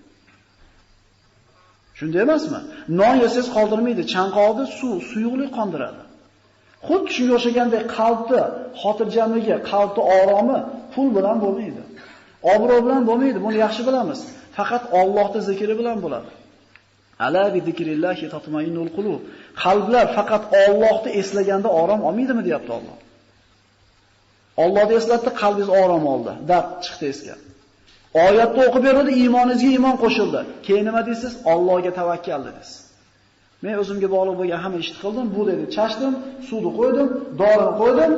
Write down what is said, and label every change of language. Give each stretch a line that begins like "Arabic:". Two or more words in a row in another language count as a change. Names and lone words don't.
Uzbek: Shunday emasmi? Non yesangiz qoldirmaydi, chanqog'ida suyuqlik qondiradi. Xuddi shunga o'xshagandek qalbni xotirjamligi, qalbni oromi pul bilan bo'lmaydi. Obro' bilan bo'lmaydi, buni yaxshi bilamiz. Faqat Allohning zikri bilan bo'ladi.
Arabic: ألا بذكر الله تطمئن القلوب.
Uzbek: Qalblar faqat Allohni eslaganda orom olmaydimi, deyapti Alloh. Allohni eslatdi, qalbingiz orom oldi, dard chiqdi esga. Oyatni o'qib berdi, iymoningizga iymon qo'shildi. Keyin nima deysiz? Allohga tavakkal dedingiz. Men o'zimga bog'liq bo'lgan hamma ishni qildim, bu dedi, chashdim, suvni qo'ydim, dorini qo'ydim.